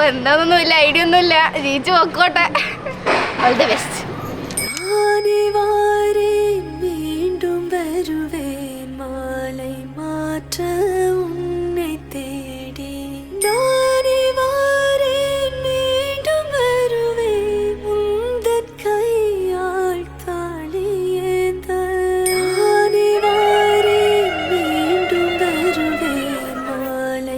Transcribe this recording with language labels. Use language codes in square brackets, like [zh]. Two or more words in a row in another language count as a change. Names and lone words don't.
[ml] എന്താണെന്നൊന്നുമില്ല, ഐഡിയ ഒന്നുമില്ല, ജീവിച്ചു നോക്കോട്ടെ. [en] all the best. [ta] மீண்டும் வருவேன் மாலை மாற்ற உன்னை தேடி நானே வாரேன் மீண்டும் வருவேன் உந்தன் கையால் தாளியேந்த நானே வாரேன் மீண்டும் வருவேன் மாலை